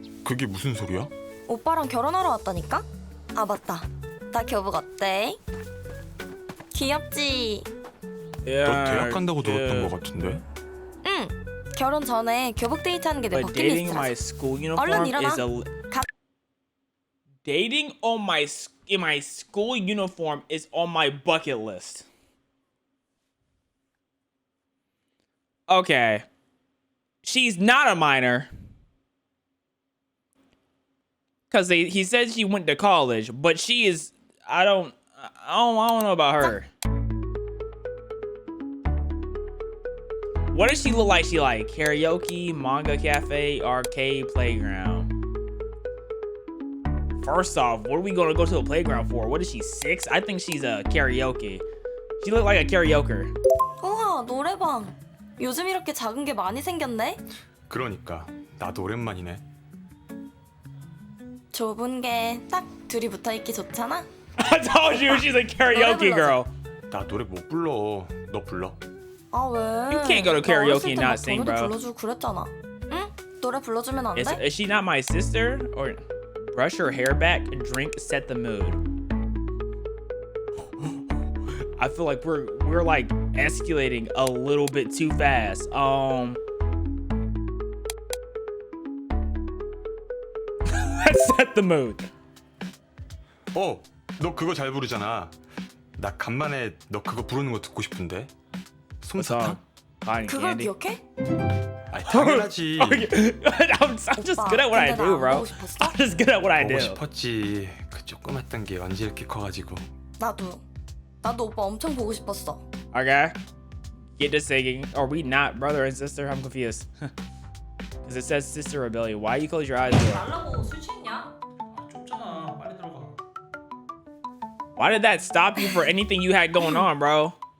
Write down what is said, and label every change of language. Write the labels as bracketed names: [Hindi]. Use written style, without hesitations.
[Korean] 그게 무슨 소리야? 오빠랑 결혼하러 왔다니까? 아 맞다. 나 교복 어때? 귀엽지? 너 대학 간다고 들었던 것 같은데? 응. 결혼 전에 교복 데이트하는 게 내 [English] But dating [Korean] 버킷리스트라. [English] my school uniform [Korean] 얼른 일어나. [English] is a. Dating on in my school uniform is on my bucket list. Okay. She's not a minor. Cause he said she went to college, but she is. I don't know about her. What does she look like? She like karaoke, manga cafe, arcade, playground. First off, what are we gonna go to a playground for? What is she, 6? I think she's a karaoke. She look like a karaoke. [Korean] 우와, 노래방. 요즘 이렇게 작은 게 많이 생겼네. 그러니까 나도 오랜만이네. 좁은 게 딱 둘이 붙어 있기 좋잖아. [English] I told you she's a karaoke girl. [Korean] 나 노래 못 불러. 너 불러. 아 왜? [English] You can't go to karaoke and not sing, bro. [Korean] 불러주고 그랬잖아. 응? 노래 불러주면 안 돼? [English] Is she not my sister? Or brush her hair back, drink, set the mood. I feel like we're like escalating a little bit too fast. Let's set the mood. [Korean] 너 그거 잘 부르잖아. 나 간만에 너 그거 부르는 거 듣고 싶은데. 솜사탕? 그걸 기억해? 아니 당연하지. [English] I'm just good at what I do, bro. I'm just good at what I do. [Korean] 보고 싶었지. 그 조그맣던 게 언제 이렇게 커가지고. 나도 오빠 엄청 보고 싶었어. [English] Okay. Get to singing. Are we not brother and sister? I'm confused. Because it says sister rebellion. Why you close your eyes? [Korean] 말라고 술 취했냐? 좁잖아. 빨리 들어가. [English] Why did that stop you for anything you had going on, bro?